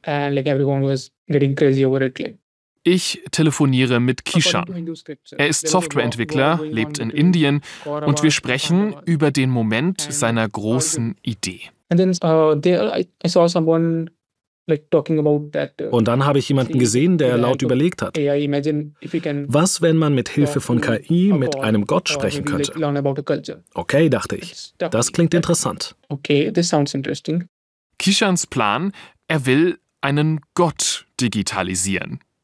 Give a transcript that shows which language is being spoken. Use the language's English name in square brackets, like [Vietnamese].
[English] And like everyone was getting crazy over it. [German] Ich telefoniere mit Kishan. Er ist Softwareentwickler, lebt in Indien und wir sprechen über den Moment seiner großen Idee. [English] And then there I saw someone like talking about that. [German] Und dann habe ich jemanden gesehen, der laut überlegt hat. [English] AI, imagine if we can, [German] was, wenn man mit Hilfe von KI mit einem Gott sprechen könnte? [English] Like learn about a culture. [German] Okay, dachte ich. Das klingt interessant. [English] Okay, this sounds interesting. [German] Kishans Plan, er will einen Gott digitalisieren.